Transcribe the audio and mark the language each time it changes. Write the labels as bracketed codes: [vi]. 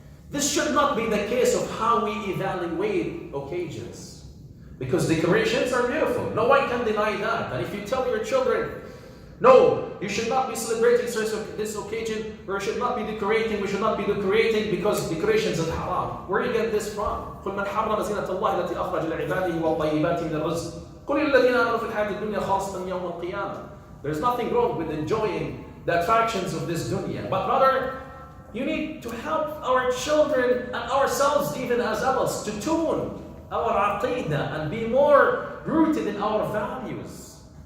[en] This should not be the case of how we evaluate occasions, because decorations are beautiful. No one can deny that. And if you tell your children, no, you should not be celebrating this occasion, or you should not be decorating, we should not be decorating because decorations are haram. Where do you get this from? [ar] قُلْ مَنْ حَرَّمَ زِينَةَ اللَّهِ الَّتِي أَخْرَجَ لِعِبَادِهِ وَالطَّيِّبَاتِ مِنَ الرِّزْقِ قُلْ لِلَّذِينَ آمَنُوا فِي الْحَيَاةِ الدُّنْيَا خَالِصَةً يَوْمَ الْقِيَامَةِ. [en] There's nothing wrong with enjoying the attractions of this dunya. But rather, you need to help our children and ourselves, even as adults, to tune our aqidah and be more rooted in our values.